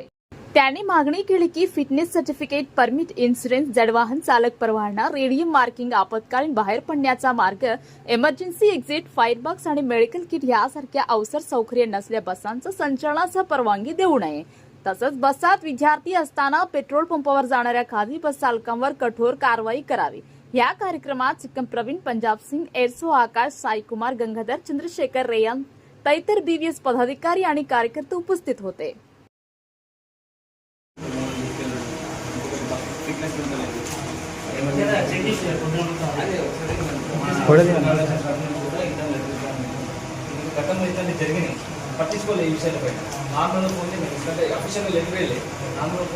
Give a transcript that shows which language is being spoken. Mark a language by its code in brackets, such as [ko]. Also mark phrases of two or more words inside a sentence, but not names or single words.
[mr] त्यांनी मागणी केली की [en] fitness certificate, [mr] परमिट, इन्शुरन्स, जडवाहन चालक परवाना, [en] radium marking, [mr] आपत्कालीन बाहेर पडण्याचा मार्ग, [en] emergency exit, fire box [mr] आणि [en] medical kit [mr] यासारख्या अवसर सौकर्य नसलेल्या बसांचं संचालनास परवानगी देऊ नये। तसंच बसात विद्यार्थी असताना पेट्रोल पंपावर जाणाऱ्या खाजगी बस चालकांवर कठोर कारवाई करावी। या कार्यक्रमात सिक्कम प्रवीण, पंजाब सिंग, एरसो आकाश, साईकुमार, गंगाधर, चंद्रशेखर, रेयान तैतर BVS पदाधिकारी आणि कार्यकर्ते उपस्थित होते। [te] పట్టించుకోలే ఈ విషయాలపై నార్మల్గా ఫోన్ ఎందుకంటే అఫీషియల్గా లెటర్ వెళ్ళి నార్మల్గా ఫోన్